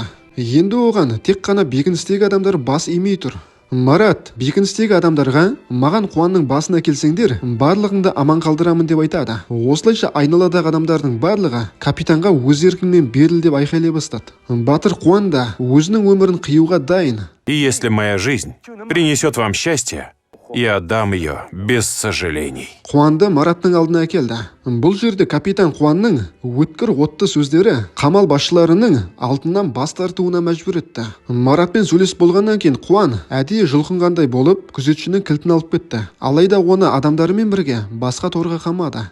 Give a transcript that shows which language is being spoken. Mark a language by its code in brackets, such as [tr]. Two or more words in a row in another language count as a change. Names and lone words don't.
[kk] Енді оған тек қана бекіністегі адамдар бас имей тұр. Марат бекіністегі адамдарға маған Қуанның басына келсеңдер, барлығыңды аман қалдырамын деп айтады. Осылайша айналадағы адамдардың барлығы капитанға өз еркіңмен беріл деп айқайлай бастады. Батыр Қуан да өзінің өмірін қиюға дайын. [ru] И если моя жизнь принесет вам счастье, я отдам ее без сожалений. [kk] Қуанды Мараттың алдына әкелді. Бұл жерде капитан Қуанның өткір отты сөздері қамал басшыларының алтыннан бас тартуына мәжбүр етті. Маратпен сөйлесіп болғаннан кейін Қуан әдейі жұлқынғандай болып күзетшінің кілтін алып кетті. Алайда оны адамдарымен бірге басқа торға қамады.